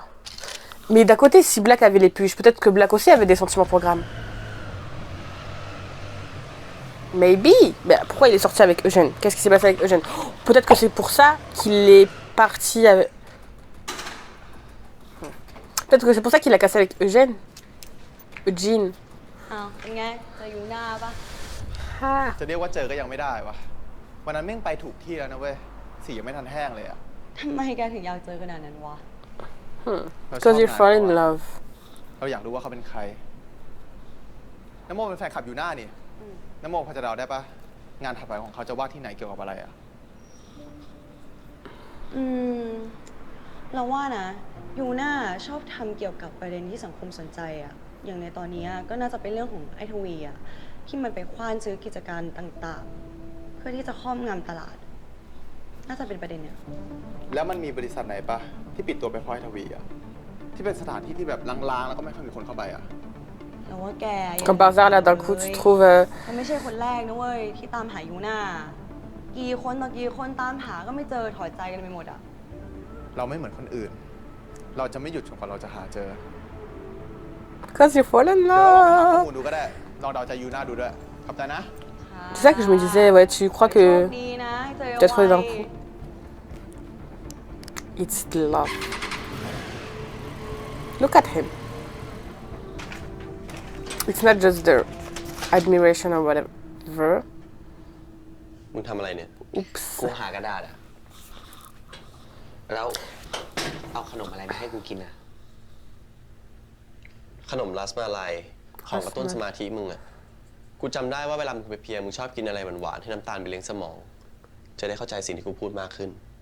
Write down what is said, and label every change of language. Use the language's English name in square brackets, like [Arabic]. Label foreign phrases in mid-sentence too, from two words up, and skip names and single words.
[French] Mais d'un côté, si Black avait les puces, peut-être que Black aussi avait des sentiments pour Graham. Maybe. Mais pourquoi il est sorti avec Eugène? Qu'est-ce qui s'est passé avec Eugène? Peut-être que c'est pour ça qu'il est parti avec... Peut-être que c'est pour ça qu'il a cassé avec Eugène. Eugene. [Thai] เป็นไงเจอยูน่าปะ จะเรียกว่าเจอก็ยังไม่ได้วะวันนั้นแม่งไปถูกที่แล้วนะเว้ยสียังไม่ทันแห้งเลยอะ ทำไมแกถึงอยากเจอขนาดนั้นวะ [English] Because you fall in love. [Thai] เราอยากรู้ว่าเขาเป็นใครน้ำโมเป็นแฟนคลับอยู่หน้านี่น้ำโมพอจะเดาได้ปะงานถัดไปของเขาจะวาดที่ไหนเกี่ยวกับอะไรอะ เราว่านะยูน่าชอบทำเกี่ยวกับประเด็นที่สังคมสนใจอะอย่างในตอนนี้ก็น่าจะเป็นเรื่องของไอ้ทวีอะที่มันไปคว้านซื้อกิจการต่างๆเพื่อที่จะครอบงำตลาดน่าจะเป็นประเด็นเนี่ย แล้วมันมีบริษัทไหนปะที่ปิดตัวไปเพราะไอ้ทวีอะที่เป็นสถานที่ที่แบบล้างๆแล้วก็ไม่ค่อยมีคนเข้าไปอ่ะ แต่ว่าแก [French] Comme par hasard, là, d'un coup, tu trouves. [Thai] มันไม่ใช่คนแรกนะเว้ยที่ตามหายูน่ากี่คนต่อกี่คนตามหาก็ไม่เจอถอดใจกันไปหมดอ่ะ เราไม่เหมือนคนอื่น เราจะไม่หยุดจนกว่าเราจะหาเจอ [French] Quand il faut là [Thai] เดี๋ยวเราไปหาข้อ [French] là. [Thai] มูลดูก็ได้ ลองเดาใจยูน่าดูด้วย ขอบใจนะ [French] C'est ça que je me disais, ouais, tu crois [Thai] โช [French] que [Thai] คดีนะเจอ [French] tu as trouvé [Thai] ไว [French] d'un coup. [English] It's love. Look at him. It's not just the admiration or whatever. [Thai] มึงทำอะไรเนี่ย Oops. กูหากระดาษอะแล้วเอาขนมอะไรมาให้กูกินอะ ขนมรัสมาลัยของกระตุ้นสมาธิมึงอะกูจำได้ว่าเวลามึงไปเพลียมึงชอบกินอะไรหวานๆให้น้ำตาลไปเลี้ยงสมอง จะได้เข้าใจสิ่งที่กูพูดมากขึ้น